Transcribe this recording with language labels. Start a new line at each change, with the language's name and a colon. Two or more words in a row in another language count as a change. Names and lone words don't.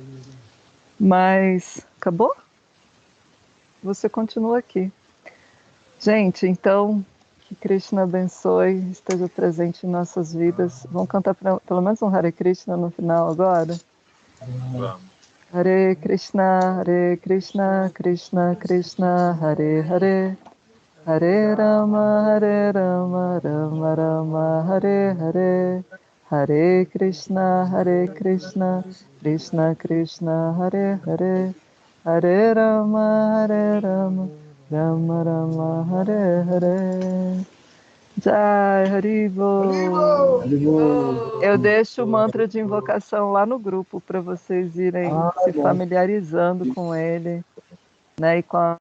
Portuguese: Mas, acabou? Você continua aqui. Gente, então, que Krishna abençoe, esteja presente em nossas vidas. Vamos cantar pelo menos um Hare Krishna no final agora? Vamos.
Sanskrit: हरे कृष्ण कृष्ण कृष्ण हरे हरे हरे राम राम राम हरे हरे हरे कृष्ण कृष्ण कृष्ण हरे हरे हरे राम राम राम हरे हरे.
Bangla: জয় হরিবোল.
Portuguese: Eu deixo o mantra de invocação lá no grupo para vocês irem se familiarizando com ele, né, e com a